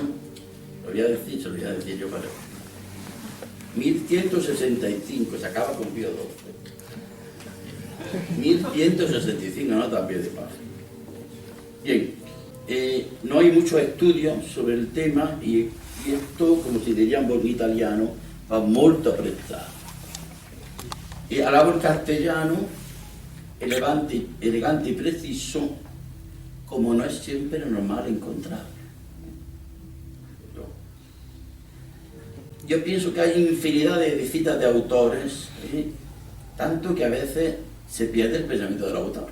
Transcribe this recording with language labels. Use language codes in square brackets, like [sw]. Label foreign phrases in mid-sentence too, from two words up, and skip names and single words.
[es] Se lo voy a decir yo para 1165, se acaba con Pío XII. 1165 notas a pie de página. Bien, no hay muchos estudios sobre el tema y esto, como si diríamos en italiano, [it] va molto apprezzato. E alabo il [es] castellano elegante y preciso, como no es siempre normal encontrarlo. Yo pienso que hay infinidad de citas de autores, tanto que a veces se pierde el pensamiento del autor.